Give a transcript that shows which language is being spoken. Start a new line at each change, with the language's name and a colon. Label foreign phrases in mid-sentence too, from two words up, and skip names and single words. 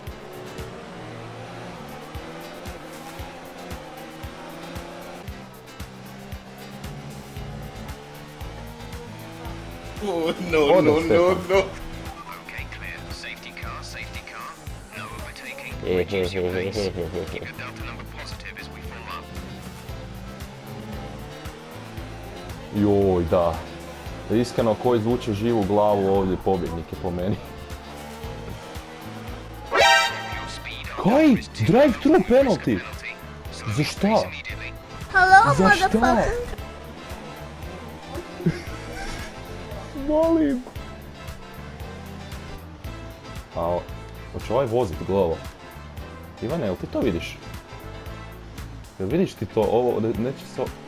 English: Oh, no, no, no, no. Okay, clear. Safety car. No overtaking. Reduce your pace. Keep your delta number positive as we form up.
Croatian: Joj, da. Iskreno, ko izvuče živu glavu ovdje, pobjednik je po meni.
English: Your speed up
Croatian: Kaj?
English: is 2 Drive-thru miles. penalty? Penalty.
Croatian: Za šta?
English: Race immediately. Hello,
Croatian: Za šta?
English: motherfucker.
Croatian: Molim. A, hoće ovaj vozit glovo? Ivane, jel ti to vidiš? Jel vidiš ti to? Ovo, neće se...